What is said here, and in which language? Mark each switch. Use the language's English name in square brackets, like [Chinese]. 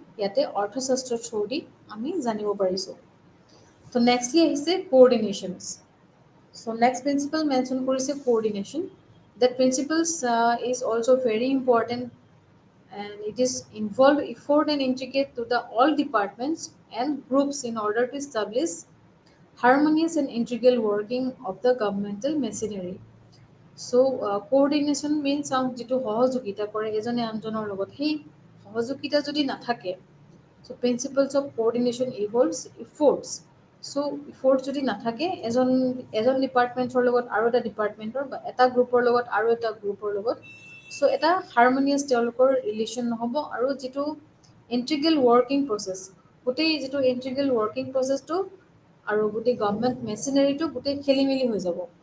[Assamese] ইয়াতে অৰ্থশাস্ত্ৰৰ থ্ৰু দি আমি জানিব পাৰিছোঁ। ত' নেক্সটলি আহিছে কোঅৰ্ডিনেশ্যনছ। চ' নেক্সট প্ৰিন্সিপাল মেনশ্যন কৰিছে coordination. [English] That principles is also very important and it is involved effort and intricate to the all departments and groups in order to establish harmonious and integral working of the governmental machinery. [Assamese] So coordination means যিটো সহযোগিতা কৰে এজনে আনজনৰ লগত, সেই সহযোগিতা যদি নাথাকে, চ' প্ৰিন্সিপলছ অফ কোঅৰ্ডিনেশ্যন ইনভলভছ ইফৰ্টছ। চ' ইফৰ্টছ যদি নাথাকে এজন ডিপাৰ্টমেণ্টৰ লগত আৰু এটা ডিপাৰ্টমেণ্টৰ বা এটা গ্ৰুপৰ লগত আৰু এটা গ্ৰুপৰ লগত, চ' এটা হাৰমনিয়াছ তেওঁলোকৰ ৰিলেশ্যন নহ'ব আৰু যিটো ইণ্টিগ্ৰেল ৱৰ্কিং প্ৰচেছ, গোটেই যিটো ইণ্টিগ্ৰেল ৱৰ্কিং প্ৰচেছটো আৰু গোটেই গভমেণ্ট মেচিনাৰীটো গোটেই খেলি মেলি হৈ যাব।